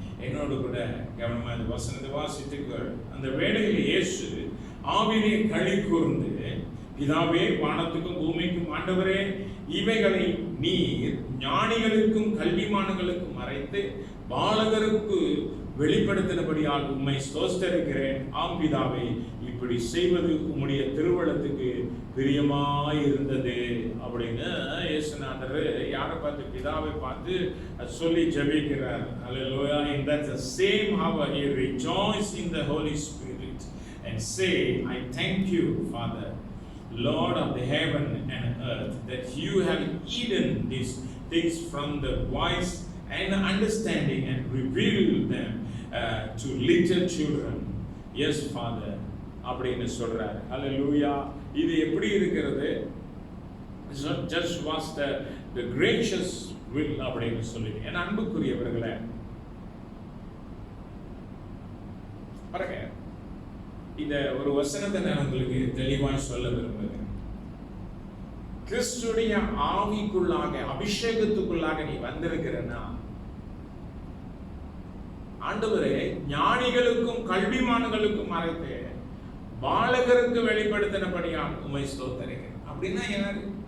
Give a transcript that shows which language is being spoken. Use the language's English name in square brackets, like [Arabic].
[Tamil] என்னோடு கூட கவனமாக அந்த வசனத்தை வாசித்துக்கள். அந்த வேளையில் இயேசு ஆவியிலே களி கூர்ந்து, பிதாவே, வானத்துக்கும் பூமிக்கும் ஆண்டவரே, இவைகளை நீர் ஞானிகளுக்கும் கல்விமான்களுக்கும் மறைத்து பாலகருக்கு வெளிப்படுத்தினபடியால் உம்மை ஸ்தோத்திரிக்கிறேன். ஆம் பிதாவே, இப்படி செய்வது உம்முடைய திருவுளத்துக்கு பிரியமாய் இருந்தது அப்படின்னு இயேசுநாதர் யாரை பார்த்து? பிதாவை பார்த்து சொல்லி ஜெபிக்கிறார். Hallelujah. [English] And that's the same how he rejoice in the Holy Spirit and say, I thank you, Father, Lord of the heaven and earth, that you have hidden these things from the wise and understanding and revealed them to little children. Yes, Father. [Tamil] அப்படின்னு சொல்றாரு. Hallelujah. இது எப்படி இருக்கிறது? [English] Just was the gracious will [Tamil] அப்படின்னு சொல்லி. என் அன்புக்குரியவர்களே, பாருங்க, இந்த ஒரு வசனத்தை நான் உங்களுக்கு தெளிவாய் சொல்ல விரும்புகிறேன். கிறிஸ்துடைய ஆவிக்குள்ளாக, அபிஷேகத்துக்குள்ளாக நீ வந்திருக்கிறன்னா, ஆண்டவரே ஞானிகளுக்கும் கல்விமான்களுக்கும் மறைத்து பாலகருக்கு வெளிப்படுத்தினபடியால் உம்மை ஸ்தோத்திரிக்கிறேன். அப்படின்னா யாரு?